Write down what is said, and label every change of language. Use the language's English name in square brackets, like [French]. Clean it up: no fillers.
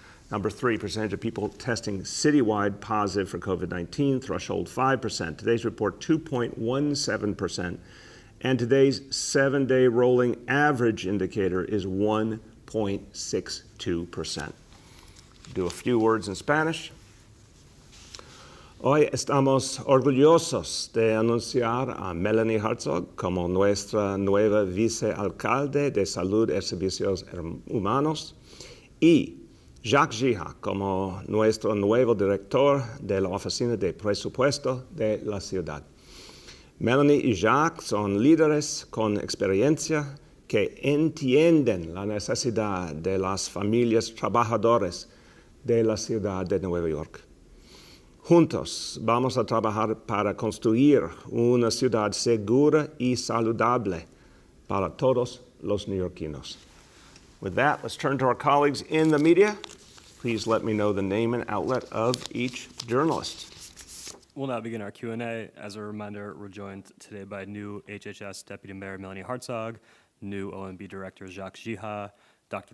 [English] Number three, percentage of people testing citywide positive for COVID-19, threshold 5%. Today's report, 2.17%. And today's 7-day rolling average indicator is 1.62%. Do a few words in Spanish. [Spanish] Hoy estamos orgullosos de anunciar a Melanie Herzog como nuestra nueva vicealcalde de Salud y Servicios Humanos y Jacques Gija como nuestro nuevo director de la Oficina de Presupuesto de la ciudad. Melanie y Jacques son líderes con experiencia que entienden la necesidad de las familias trabajadoras de la ciudad de Nueva York. Juntos vamos a trabajar para construir una ciudad segura y saludable para todos los neoyorquinos. [English] With that, let's turn to our colleagues in the media. Please let me know the name and outlet of each journalist. We'll now begin our Q&A. As a reminder, we're joined today by new HHS Deputy Mayor Melanie Herzog, new OMB Director Jacques Gija, Dr.